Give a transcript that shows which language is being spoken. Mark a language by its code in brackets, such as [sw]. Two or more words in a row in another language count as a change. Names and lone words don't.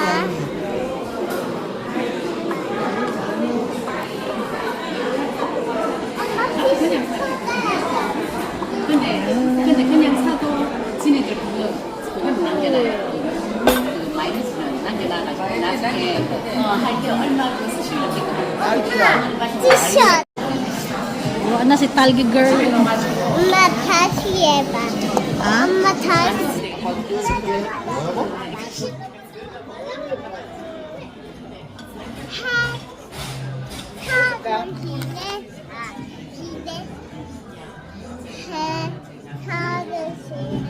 [ko] 근데 그냥 사도 지네들 그건 남겨놔요. 그 마이너스는 남겨놔가지고 나중에 할 때 얼마 더 쓰시면 되거든요. 티셔츠. [tl] Wala na si Talgi girl. [ko] 엄마 다시 해봐. 아? 엄마 다시. 사는 기대. 기대. 사는 시대.